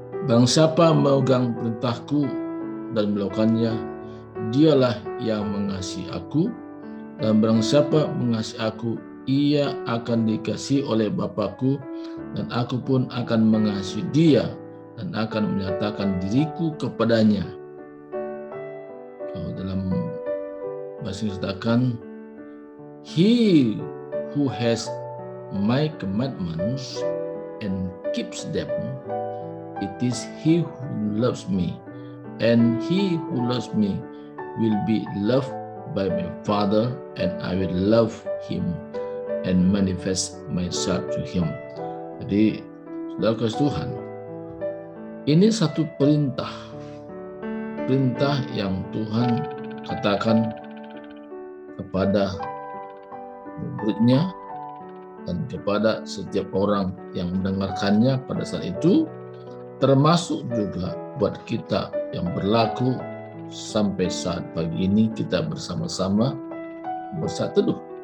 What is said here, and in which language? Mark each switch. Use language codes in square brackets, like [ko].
[id] Barang siapa memegang perintahku dan melakukannya, dialah yang mengasihi aku, dan barang siapa mengasihi aku, ia akan dikasihi oleh Bapa-Ku, dan aku pun akan mengasihi dia dan akan menyatakan diriku kepadanya. Kalau dalam bahasa Inggris katakan, [en] he who has my commandments and keeps them, it is he who loves me, and he who loves me will be loved by my Father, and I will love him and manifest myself to him. [id] Jadi, saudara kasih Tuhan, ini satu perintah yang Tuhan katakan kepada murid-Nya dan kepada setiap orang yang mendengarkannya pada saat itu, termasuk juga buat kita yang berlaku sampai saat pagi ini kita bersama-sama bersatu teduh.